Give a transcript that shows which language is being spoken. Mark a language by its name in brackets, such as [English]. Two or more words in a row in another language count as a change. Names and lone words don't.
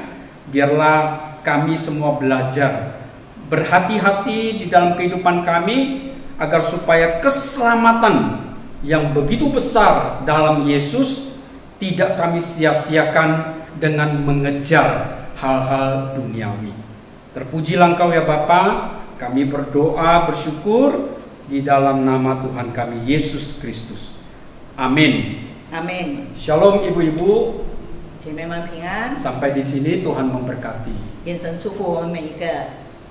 [Indonesian] Biarlah kami semua belajar berhati-hati di dalam kehidupan kami, agar supaya keselamatan yang begitu besar dalam Yesus tidak kami sia-siakan dengan mengejar hal-hal duniawi. Terpujilah Engkau ya Bapa, kami berdoa bersyukur di dalam nama Tuhan kami Yesus Kristus. Amin. Amin. Shalom ibu-ibu. [Chinese] 姐妹们平安， [Indonesian] Sampai di sini Tuhan memberkati. [Chinese] 愿神祝福我们每一个。